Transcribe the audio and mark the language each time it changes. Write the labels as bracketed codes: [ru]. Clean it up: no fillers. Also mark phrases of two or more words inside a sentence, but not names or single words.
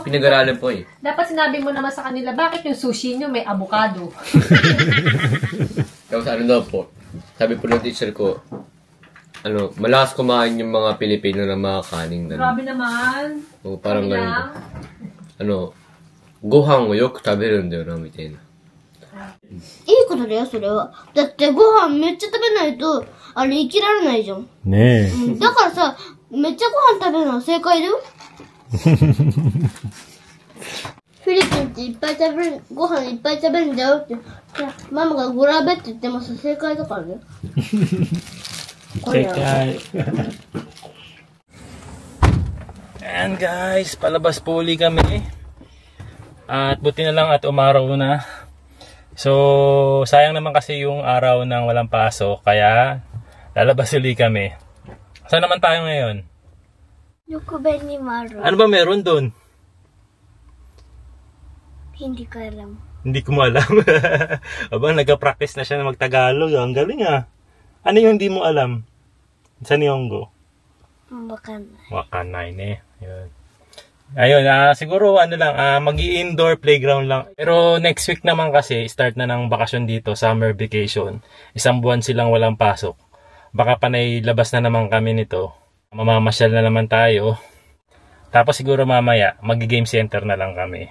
[tl] Pinag-aralan po eh. dapat sinabi mo naman sa kanila, bakit yung sushi nyo may avocado? Tapos daw po, sabi po ng teacher ko, malakas kumain yung mga Pilipino na mga kaning. Grabe naman. O, parang ganun. [ja] Gohanをよく食べるんだよな、みたいな。いいことだよ、それは。だってご飯めっちゃ食べないと、生きられないじゃん。ねえ。だからさ、めっちゃご飯食べるのは正解だよ。フィリピンっていっぱいご飯いっぱい食べるんだよって。ママがグラベって言ってます正解だからね。 [tl] 正解。 [en] And guys, [tl] palabas po uli kami. At buti na lang at umaraw na. So, sayang naman kasi yung araw ng walang pasok. Kaya, lalabas uli kami. Saan naman tayo ngayon? Yokobenimaru. Ano ba meron doon? Hindi ko alam. Hindi ko alam. Aba, nag-practice na siya na mag-Tagalog. Ang galing ah. Ano yung hindi mo alam? Sa Nihongo? [ja] わかんない. わかんないね. Yun. [tl] Ayun, siguro mag-i-indoor playground lang. Pero next week naman kasi, start na ng bakasyon dito, summer vacation. 1 buwan silang walang pasok. Baka panay labas na naman kami nito. Mamamasyal na naman tayo. Tapos siguro mamaya, mag-game center na lang kami.